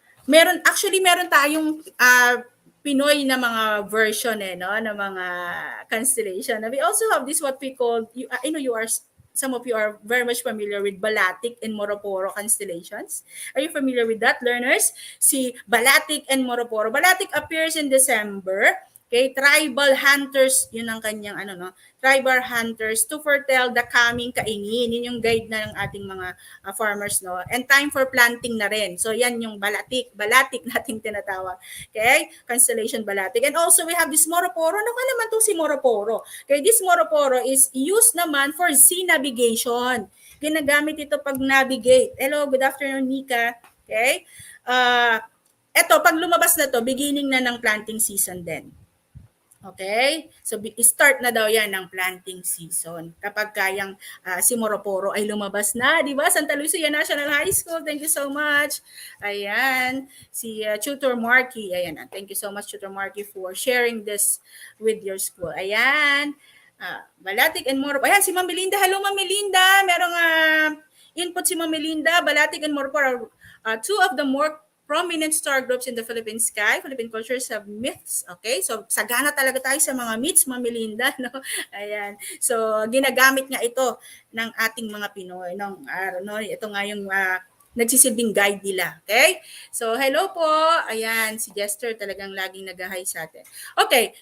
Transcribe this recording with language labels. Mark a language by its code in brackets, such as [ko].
[tl] Meron tayong Pinoy na mga version no, ng mga constellation. [en] We also have this what we call, some of you are very much familiar with Balatic and Moroporo constellations. Are you familiar with that, learners? Si Balatic and Moroporo. Balatic appears in December. Okay, tribal hunters, [tl] yun ang kanyang [en] tribal hunters to foretell the coming kaingin. [tl] Yun yung guide na ng ating mga farmers, no? [en] And time for planting [tl] na rin. So yan yung Balatic nating tinatawag. [en] Okay, constellation Balatic. And also we have this Moroporo. [tl] Ano ka naman to si Moroporo? [en] Okay, this Moroporo is used naman for sea navigation. [tl] Ginagamit ito pag navigate. [en] Hello, good afternoon, [tl] Nika. Okay, eto, pag lumabas na to, beginning na ng planting season din. Okay? So, start na daw yan ng planting season. Kapag kayang si Moroporo ay lumabas na, di ba? [en] Santa Lucia National High School, thank you so much. Ayan, si Tutor Marky. Ayan, thank you so much, Tutor Marky, for sharing this with your school. [tl] Ayan, Balatic and Moroporo. Ayan, si Ma'am Melinda. Hello, Ma'am Melinda. Merong input si Ma'am Melinda. [en] Balatic and Moroporo are two of the more prominent star groups in the Philippine sky. Philippine cultures have myths. Okay? [tl] So, sagana talaga tayo sa mga myths, Ma'am Melinda. No? Ayan. So, ginagamit nga ito ng ating mga Pinoy. Ito nga yung nagsisilbing guide nila. Okay? So, hello po. Ayan, si Jester talagang laging nag-hi sa atin. Okay.